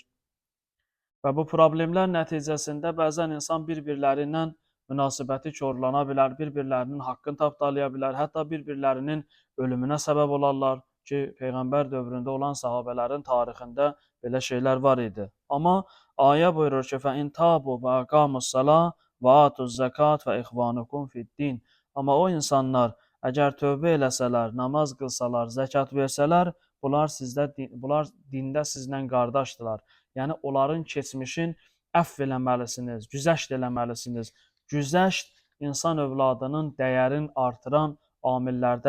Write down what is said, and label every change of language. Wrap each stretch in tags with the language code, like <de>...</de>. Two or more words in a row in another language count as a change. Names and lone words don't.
<az>Və bu problemlər nəticəsində bəzən insan bir-birləri ilə münasibəti korlana bilər, bir-birlərinin haqqını tapdalaya bilər, hətta bir-birlərinin ölümünə səbəb olarlar ki, Peyğəmbər dövründə olan sahabələrin tarixində belə şeylər var idi. Amma ayə buyurur ki,</az> <ar>فَاِنْ تَابُوا وَاَقَامُوا الصَّلَاةَ وَآتُوا الزَّكَاةَ وَإِخْوَانُكُمْ فِي الدِّينِ.</ar> <az>Amma o insanlar əgər tövbə eləsələr, namaz qılsalar, zəkat versələr, bunlar dində sizlə qardaşdırlar. Yəni, onların keçmişin əfv eləməlisiniz, güzəşt eləməlisiniz. Güzəşt insan övladının dəyərin artıran amillərdən biridir.</az>